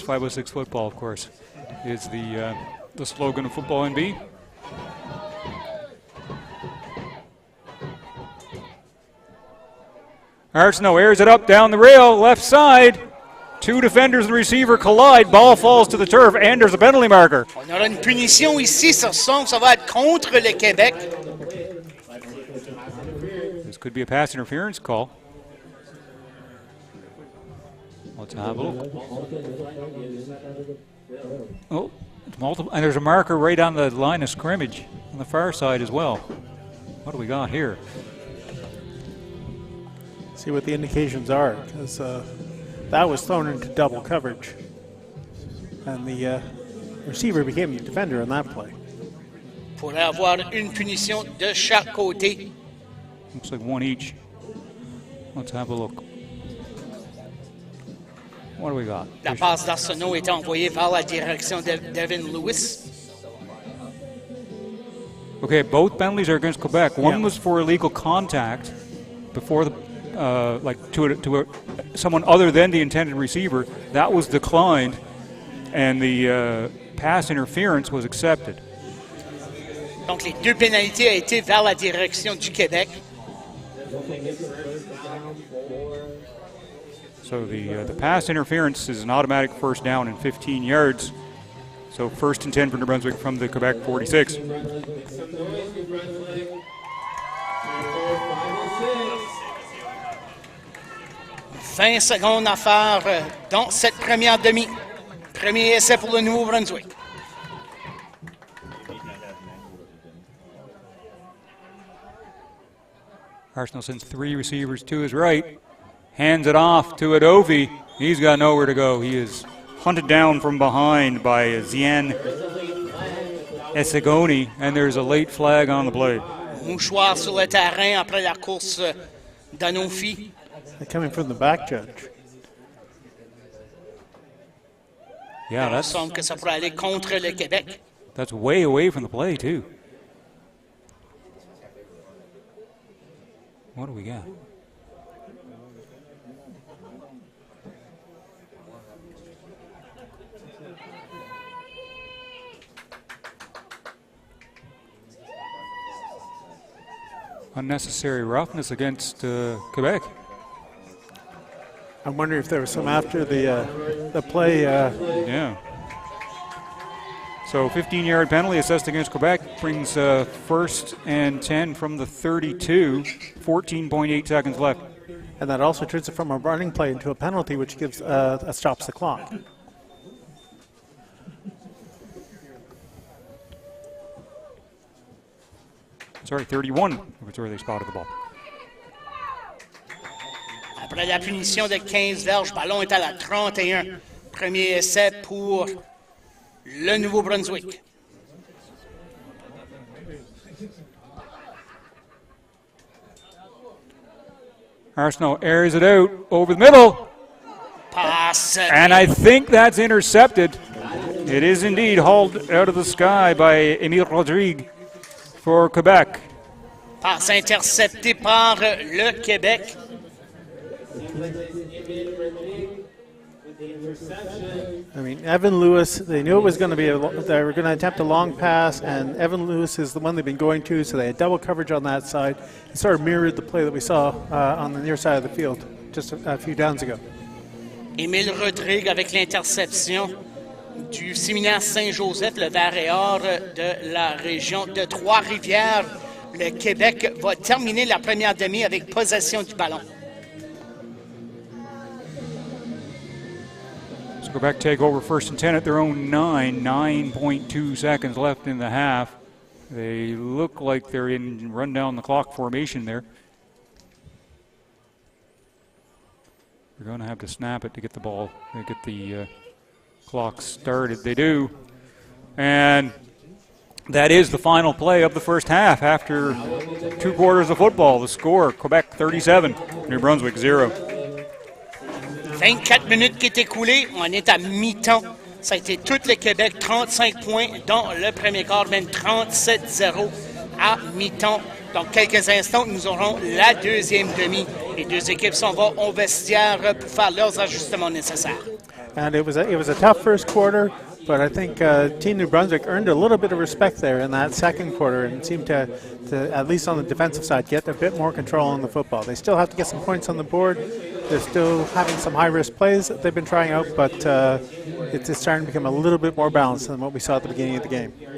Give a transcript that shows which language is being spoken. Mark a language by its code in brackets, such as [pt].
[en] 506 football, of course, is the slogan of Football NB. Arsenault airs it up down the rail, left side. Two defenders and receiver collide. Ball falls to the turf, and there's a penalty marker. [fr] On aura une punition ici. Ça va être contre le Québec. [en] This could be a pass interference call. Let's have a look. Oh, it's multiple, and there's a marker right on the line of scrimmage on the far side as well. What do we got here? See what the indications are, because that was thrown into double coverage, and the receiver became the defender on that play. [fr] Pourrait avoir une punition de chaque côté. [en] Looks like one each. Let's have a look. What do we got? [fr] La passe d'Arsenault est envoyée vers la direction d'Evan Lewis. [en] Okay, both penalties are against Quebec. One was for illegal contact before the to someone other than the intended receiver. That was declined, and the pass interference was accepted. [fr] Donc les deux pénalités ont été vers la direction du Québec. [en] So the pass interference is an automatic first down in 15 yards. So first and 10 for New Brunswick from the Quebec 46. [fr] 20 secondes à faire dans cette première demi. Premier essai pour le Nouveau-Brunswick. [en] Arsenault sends three receivers to his right, hands it off to Adovi. He's got nowhere to go. He is hunted down from behind by Zian Esegoni, and there's a late flag on the play. [fr] Mouchoir sur le terrain après la course d'Anofi. [en] They're coming from the back, Judge. Yeah, [fr] Il semble que ça pourrait aller contre le Québec. [en] That's way away from the play, too. What do we got? Unnecessary roughness against Quebec. I'm wondering if there was some after the play. Yeah. So 15-yard penalty assessed against Quebec brings first and 10 from the 32, 14.8 seconds left. And that also turns it from a running play into a penalty, which gives stops the clock. Sorry, 31, that's where they spotted the ball. [fr] Après la punition de 15 verges, ballon est à la 31. Premier essai pour le Nouveau-Brunswick. [en] Arsenault airs it out over the middle. [fr] Passe. [en] And I think that's intercepted. It is indeed hauled out of the sky by Émile Rodrigue for Quebec. [fr] Passe interceptée par le Québec. [en] I mean, Evan Lewis, they knew it was going to be, they were going to attempt a long pass, and Evan Lewis is the one they've been going to, so they had double coverage on that side. It sort of mirrored the play that we saw on the near side of the field just a few downs ago. [fr] Émile Rodrigue avec l'interception du séminaire Saint-Joseph, le vert et or de la région de Trois-Rivières. Le Québec va terminer la première demi avec possession du ballon. [en] Quebec take over first and 10 at their own 9.2 seconds left in the half. They look like they're in run down the clock formation there. They're going to have to snap it to get the ball, to get the clock started. They do. And that is the final play of the first half after 2 quarters of football. The score, Quebec 37, New Brunswick 0. [fr] 24 minutes qui est écoulée. On est à mi-temps. Ça a été tout le Québec, 35 points, dont le premier quart, même 37-0 à mi-temps. Donc, quelques instants, nous aurons la deuxième demi. Les deux équipes s'en vont au vestiaire pour faire leurs ajustements nécessaires. [en] And it was a tough first quarter, but I think Team New Brunswick earned a little bit of respect there in that second quarter and seemed to, at least on the defensive side, get a bit more control on the football. They still have to get some points on the board. They're still having some high-risk plays that they've been trying out, but it's starting to become a little bit more balanced than what we saw at the beginning of the game.